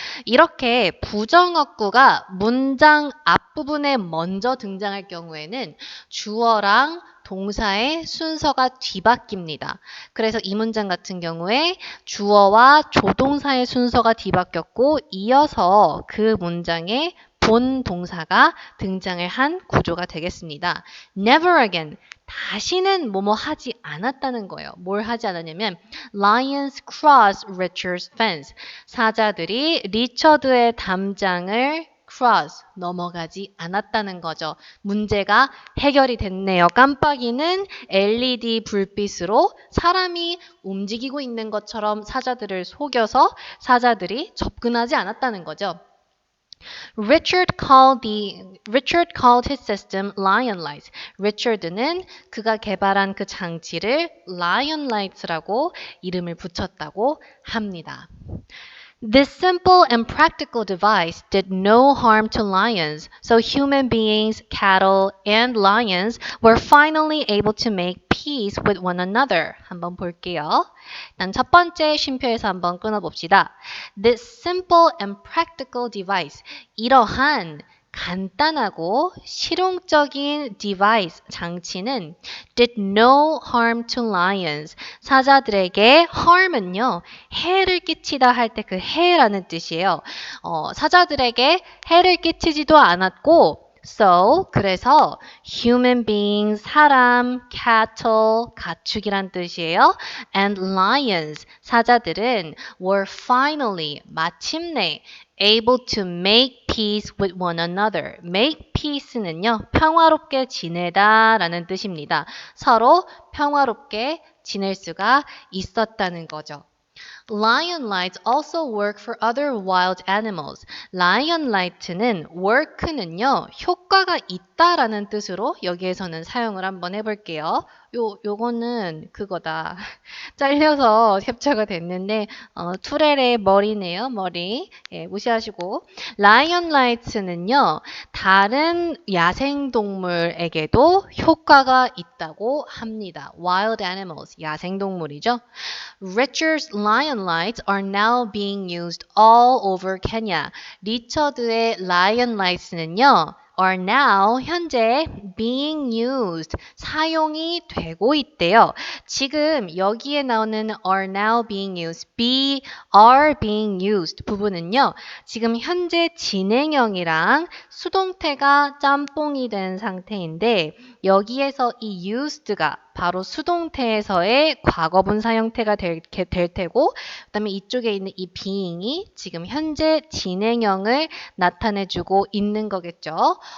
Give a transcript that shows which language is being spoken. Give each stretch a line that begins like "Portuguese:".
Korean: 이렇게 부정어구가 문장 앞부분에 먼저 등장할 경우에는 주어랑 동사의 순서가 뒤바뀝니다. 그래서 이 문장 같은 경우에 주어와 조동사의 순서가 뒤바뀌었고 이어서 그 문장에 본 동사가 등장을 한 구조가 되겠습니다.
English: Never again.
Korean: 다시는 뭐뭐 하지 않았다는 거예요. 뭘 하지 않았냐면
English: Lions cross Richard's fence.
Korean: 사자들이 리처드의 담장을 cross, 넘어가지 않았다는 거죠. 문제가 해결이 됐네요. 깜빡이는 LED 불빛으로 사람이 움직이고 있는 것처럼 사자들을 속여서 사자들이 접근하지 않았다는 거죠.
English: Richard called his system Lion Lights.
Korean: 리처드는 그가 개발한 그 장치를 Lion Lights라고 이름을 붙였다고 합니다.
English: This simple and practical device did no harm to lions, so human beings, cattle, and lions were finally able to make peace with one another.
Korean: 한번 볼게요. 일단 첫 번째 쉼표에서 한번 끊어봅시다.
English: This simple and practical device.
Korean: 이러한 간단하고 실용적인
English: device,
Korean: 장치는
English: did no harm to lions.
Korean: 사자들에게 harm은요, 해를 끼치다 할 때 그 해라는 뜻이에요. 사자들에게 해를 끼치지도 않았고 So, 그래서
English: human beings,
Korean: 사람, cattle, 가축이란 뜻이에요.
English: And lions,
Korean: 사자들은
English: were finally,
Korean: 마침내
English: able to make peace with one another.
Korean: make peace는요, 평화롭게 지내다 라는 뜻입니다. 서로 평화롭게 지낼 수가 있었다는 거죠.
English: Lion lights also work for other wild animals.
Korean: Lion light는 work는요, 효과가 있다라는 뜻으로 여기에서는 사용을 한번 해볼게요. 요거는 그거다. 잘려서 캡처가 됐는데, 투렐의 머리네요, 머리. 예, 무시하시고. Lion lights는요, 다른 야생동물에게도 효과가 있다고 합니다.
English: Wild animals,
Korean: 야생동물이죠.
English: Richard's lion lights are now being used all over Kenya.
Korean: 리처드의 lion lights는요,
English: are now
Korean: 현재
English: being used
Korean: 사용이 되고 있대요. 지금 여기에 나오는
English: are now being used, are being used
Korean: 부분은요. 지금 현재 진행형이랑 수동태가 짬뽕이 된 상태인데 여기에서 이 used가 바로 수동태에서의 과거분사 형태가 될 테고 그 다음에 이쪽에 있는 이 being이 지금 현재 진행형을 나타내주고 있는 거겠죠.